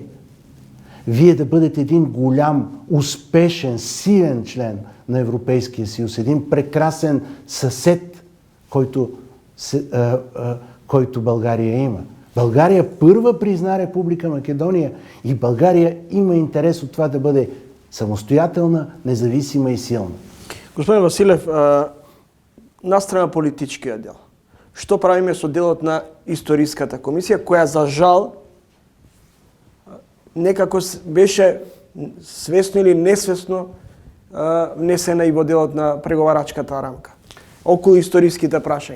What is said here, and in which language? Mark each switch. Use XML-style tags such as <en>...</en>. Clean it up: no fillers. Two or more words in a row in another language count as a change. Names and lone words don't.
<bg>Вие да бъдете един голям, успешен, силен член на Европейския съюз, един прекрасен съсед, който България има. България първа призна Република Македония и България има интерес от това да бъде самостоятелна, независима и силна.</bg> <mk>Господин Василев, настрана политичкиот дел. Што правиме со делот на историската комисија, која за жал некако беше свесно или несвесно внесена и во делот на преговарачката рамка околу историските прашања.</mk>